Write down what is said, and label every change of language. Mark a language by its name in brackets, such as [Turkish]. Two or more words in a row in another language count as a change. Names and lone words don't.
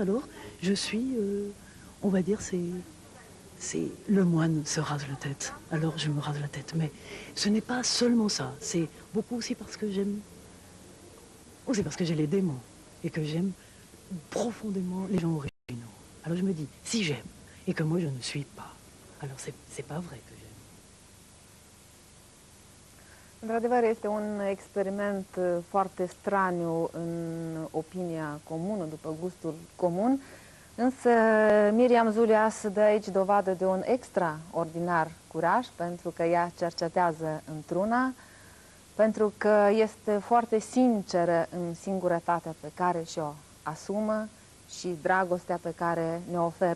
[French] Alors, je suis, on va dire, c'est le moine se rase la tête, alors je me rase la tête. Mais ce n'est pas seulement ça, c'est beaucoup aussi parce que j'aime, aussi parce que j'ai les démons et que j'aime profondément les gens originaux. Alors je me dis, si j'aime et que moi je ne suis pas, alors c'est pas vrai que j'aime. [Romanian] Într-adevăr, este un experiment foarte straniu în opinia comună, după gustul comun, însă Miriam Zulias dă aici dovadă de un extraordinar curaj, pentru că ea cercetează într-una, pentru că este foarte sinceră în singurătatea pe care și-o asumă și dragostea pe care ne oferă.